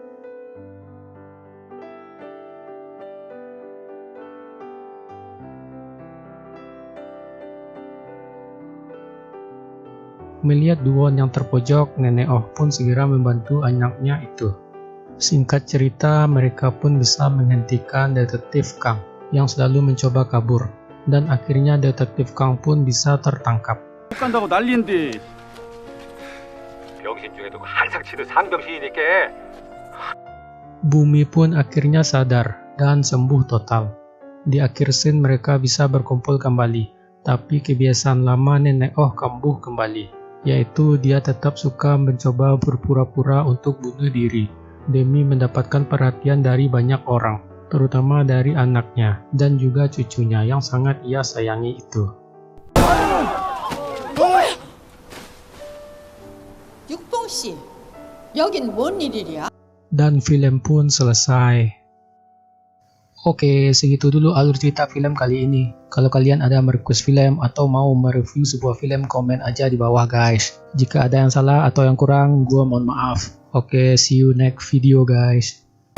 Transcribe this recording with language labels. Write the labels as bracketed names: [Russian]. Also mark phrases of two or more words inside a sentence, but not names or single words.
[Indonesian] Melihat Duwon yang terpojok, Nenek Oh pun segera membantu anaknya itu. Singkat cerita, mereka pun bisa menghentikan detektif Kang yang selalu mencoba kabur, dan akhirnya detektif Kang pun bisa tertangkap. [Korean] 간다고 난리인데. 병신 중에도 항상 치는 상병신이니까. [Indonesian] Bumi pun akhirnya sadar dan sembuh total. Di akhir scene mereka bisa berkumpul kembali, tapi kebiasaan lama Nenek Oh kambuh kembali, yaitu dia tetap suka mencoba berpura-pura untuk bunuh diri demi mendapatkan perhatian dari banyak orang, terutama dari anaknya dan juga cucunya yang sangat ia sayangi itu. [Korean] 육봉씨, 여긴 뭔 일이랴? [Indonesian] Dan film pun selesai. Oke, segitu dulu alur cerita film kali ini. Kalau kalian ada merequest film atau mau mereview sebuah film, komen aja di bawah guys. Jika ada yang salah atau yang kurang, gua mohon maaf. Oke, [English] see you next video guys.